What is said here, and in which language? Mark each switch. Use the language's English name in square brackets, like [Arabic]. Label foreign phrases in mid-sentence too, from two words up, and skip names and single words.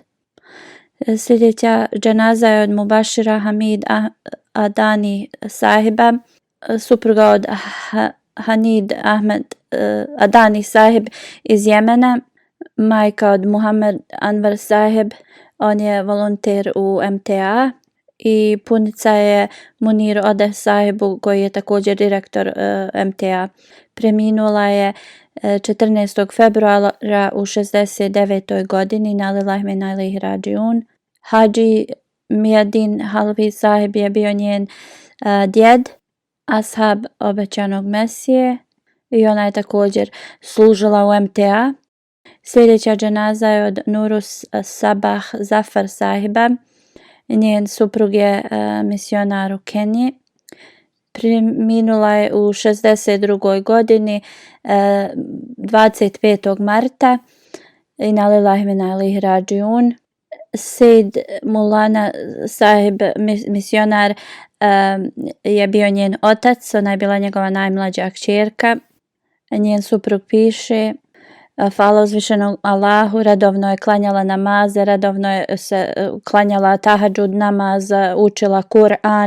[Bosnian] Sljedeća dženaza je od Mubashira Hamid Adani sahiba, supruga od Hanid Ahmed Adani sahib iz Jemena, majka od Muhammed Anwar sahib, on je volonter u MTA, i punica je Munir Odeh sahibu koji je također direktor MTA. Preminula je 14. februara u 69. [Arabic] godini, إنا لله وإنا إليه راجعون. [Bosnian] Hadži Mijadin Halvi sahib je bio njen djed, ashab obećanog Mesije, i ona je također služila u MTA. Sljedeća dženaza je od Nurus Sabah Zafar sahiba. Njen suprug je misionar u Keniji. Preminula je u 62. godini 25. marta. [Arabic] إنا لله وإنا إليه راجعون. [Bosnian] Sejd Mulana sahib, misionar, je bio njen otac. Ona je bila njegova najmlađa kćerka. Njen suprug piše: hvala uzvišenom Allahu, redovno je klanjala namaze, redovno je se klanjala tahadžud namaz, učila Kur'an.